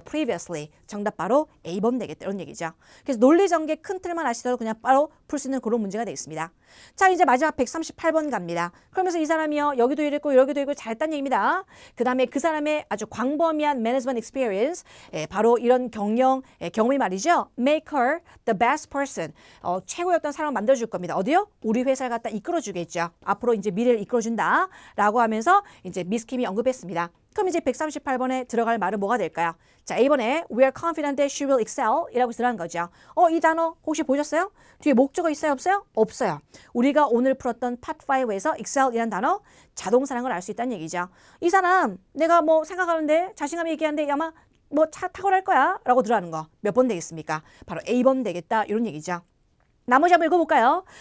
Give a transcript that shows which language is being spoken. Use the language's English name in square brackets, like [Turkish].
[Korean] previously. 정답 바로 A번 되겠다. 이런 얘기죠. 그래서 논리전개 큰 틀만 아시더라도 그냥 바로 풀 수 있는 그런 문제가 돼 있습니다. 자, 이제 마지막 138번 갑니다. 그러면서 이 사람이요. 여기도 일했고 여기도 일했고 잘했다는 얘기입니다. 그 다음에 그 사람의 아주 광범위한 management experience, 바로 이런 경험이 말이죠. [English] make her the best person. [Korean] 최고의 어떤 사람을 만들어줄 겁니다. 어디요? 우리 회사를 갖다 이끌어주겠죠. 앞으로 이제 미래를 이끌어준다. 라고 하면서 이제 미스 킴이 언급했습니다. 그럼 이제 138번에 들어갈 말은 뭐가 될까요? 자, A번에 [English] we are confident that she will excel [Korean] 이라고 들어간 거죠. 이 단어 혹시 보셨어요? 뒤에 목적어 있어요? 없어요? 없어요. 우리가 오늘 풀었던 Part 5에서 excel 이라는 단어 자동사라는 걸 알 수 있다는 얘기죠. 이 사람 내가 뭐 생각하는데 자신감이 얘기하는데 아마 뭐 차 탁월할 거야 라고 들어가는 거 몇 번 되겠습니까? 바로 A번 되겠다 이런 얘기죠. 나머지 한번 읽어볼까요?